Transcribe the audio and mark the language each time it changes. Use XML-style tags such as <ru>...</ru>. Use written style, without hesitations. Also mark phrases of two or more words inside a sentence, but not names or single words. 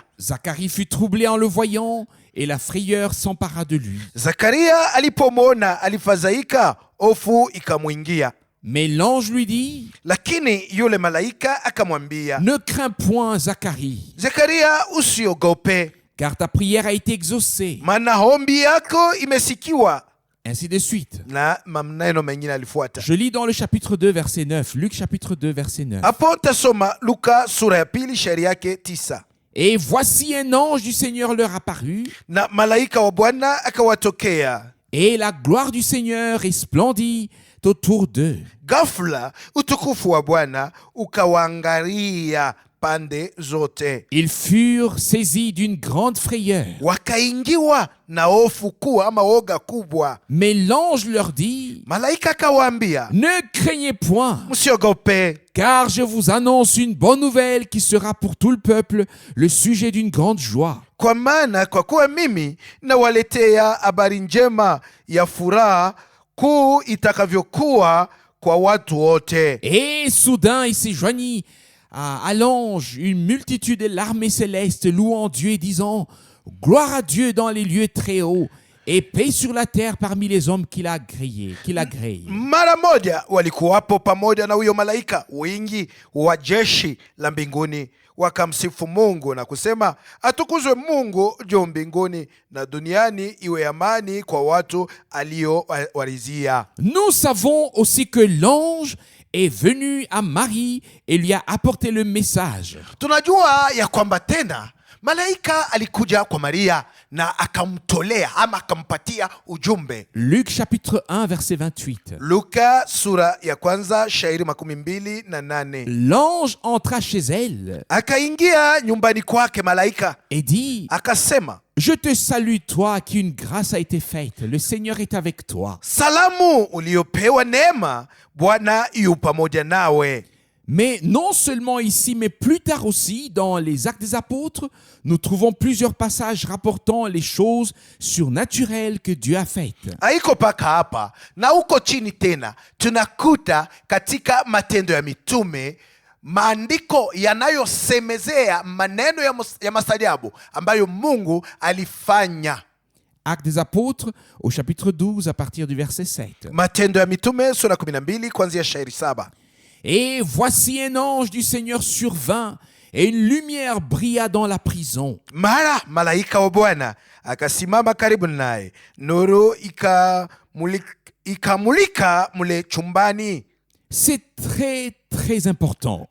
<fr>Zacharie fut troublé en le voyant et la frayeur s'empara de lui.</fr> <sw>Zakaria alipomwona alifadhaika, hofu ikamwingia.</sw> <fr>Mais l'ange lui dit:</fr> <sw>Lakini yule malaika akamwambia,</sw> <fr>Ne crains point, Zacharie,</fr> <sw>Zakaria, usiogope,</sw> <fr>car ta prière a été exaucée.</fr> <sw>maana ombi yako imesikiwa.</sw> <fr>Ainsi de suite.</fr> <sw>na maneno mengine alifuata.</sw> <fr>Je lis dans le chapitre 2, verset 9. Luc chapitre 2, verset 9.</fr> <sw>Hapo tasoma Luka sura ya pili shairi yake 9.</sw> <fr>Et voici un ange du Seigneur leur apparut,</fr> <sw>Na malaika wa Bwana akawatokea,</sw> <fr>et la gloire du Seigneur resplendit autour d'eux.</fr> <sw>ghafla utukufu wa Bwana ukawaangalia pande zote,</sw> <fr>Ils furent saisis d'une grande frayeur.</fr> <sw>wakaingiwa na hofu kuu ama woga kubwa.</sw> <fr>Mais l'ange leur dit,</fr> <sw>Malaika akawaambia,</sw> <fr>ne craignez point,</fr> <sw>msiogope,</sw> <fr>car je vous annonce une bonne nouvelle qui sera pour tout le peuple le sujet d'une grande joie.</fr> <sw>kwa maana kwa kuwa mimi nawaletea habari njema ya furaha kuu itakavyokuwa kwa watu wote.</sw> <fr>Et soudain, il s'est joigni à l'ange une multitude de l'armée céleste louant Dieu et disant « Gloire à Dieu dans les lieux très hauts et paix sur la terre parmi les hommes qu'il a agréés. »</fr> <sw>Mara moja walikuwapo pamoja na huyo malaika wingi wa jeshi la mbinguni, wakamsifu Mungu na kusema, atukuzwe Mungu juu mbinguni, na duniani iwe amani kwa watu aliowarizia.</sw> <fr>Nous savons aussi que l'ange est venu à Marie et lui a apporté le message.</fr> <sw>Tunajua ya kwamba tena malaika alikuja kwa Maria na akamtolea ama akampatia ujumbe.</sw> <fr>Luc chapitre 1 verset 28.</fr> <sw>Luka sura ya kwanza shairi 28.</sw> <fr>L'ange entra chez elle</fr> <sw>Akaingia nyumbani kwake malaika</sw> <fr>et dit,</fr> <sw>akasema,</sw> <fr>je te salue toi à qui une grâce a été faite, le Seigneur est avec toi.</fr> <sw>salamu uliopewa neema, Bwana yu pamoja nawe.</sw> <fr>Mais non seulement ici, mais plus tard aussi, dans les Actes des Apôtres, nous trouvons plusieurs passages rapportant les choses surnaturelles que Dieu a faites.</fr> <sw>Haiko paka hapa na huko chini tena tunakuta katika Matendo ya Mitume maandiko yanayosemezea maneno ya mastajabu ambayo Mungu alifanya.</sw> <fr>Actes des Apôtres au chapitre 12 à partir du verset 7.</fr> <sw>Matendo ya Mitume sura 12 kuanzia shairi 7.</sw> <fr>Et voici un ange du Seigneur survint, et une lumière brilla dans la prison.</fr> <sw>Mara malaika wa Bwana akasimama karibu naye, nuru ikamulika mule chumbani.</sw> <fr>C'est très, très important.</fr>